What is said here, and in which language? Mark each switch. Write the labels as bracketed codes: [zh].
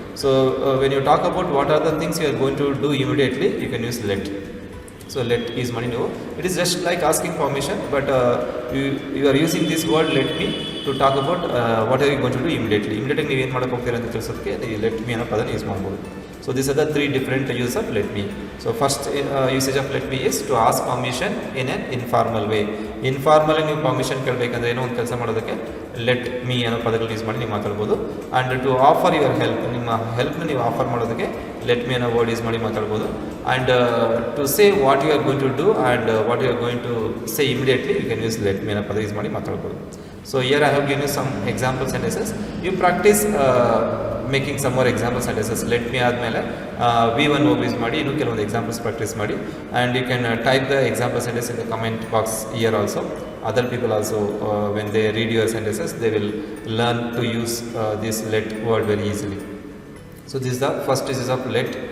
[en] So when you talk about what are the things you are going to do immediately, you can use let. So let is [kn] ಮಾಡಿ ನೀವು, [en] It is just like asking permission, but you are using this word let me to talk about what are you going to do immediately. [kn] ಇಮಿಡಿಯೇಟಾಗಿ ನೀವು ಏನು ಮಾಡೋಕ್ಕೆ ಹೋಗ್ತೀರಾ ಅಂತ ತಿಳಿಸೋದಕ್ಕೆ ಈ let me ಅನ್ನೋ ಪದನ ಯೂಸ್ ಮಾಡ್ಬೋದು. [en] So these are the 3 different uses of let me. So first usage of let me is to ask permission in an informal way. [kn] Informal ನೀವು ಪರ್ಮಿಷನ್ ಕೇಳಬೇಕಂದ್ರೆ ಏನೋ ಒಂದು ಕೆಲಸ ಮಾಡೋದಕ್ಕೆ ಲೆಟ್ ಮೀ ಅನ್ನೋ ಪದಗಳನ್ನ ಯೂಸ್ ಮಾಡಿ ನೀವು ಮಾತಾಡ್ಬೋದು. [en] and to offer your help, [kn] ನಿಮ್ಮ ಹೆಲ್ಪ್ನ ನೀವು ಆಫರ್ ಮಾಡೋದಕ್ಕೆ ಲೆಟ್ ಮೀ ಅನ್ನೋ ವರ್ಡ್ ಯೂಸ್ ಮಾಡಿ ಮಾತಾಡ್ಬೋದು. [en] and to say what you are going to do and what you are going to say immediately, you can use let me [kn] ಅನ್ನೋ ಪದ use ಮಾಡಿ ಮಾತಾಡ್ಬೋದು. [en] So here I have given you some example sentences. You practice making some more example sentences. [kn] Let me ಆದಮೇಲೆ V1 verb use ಮಾಡಿ ಇನ್ನೂ ಕೆಲವೊಂದು examples practice ಮಾಡಿ. [en] And you can type the example sentence in the comment box here also. Other people also when they read your sentences they will learn to use this let word very easily. So this is the first usage of let.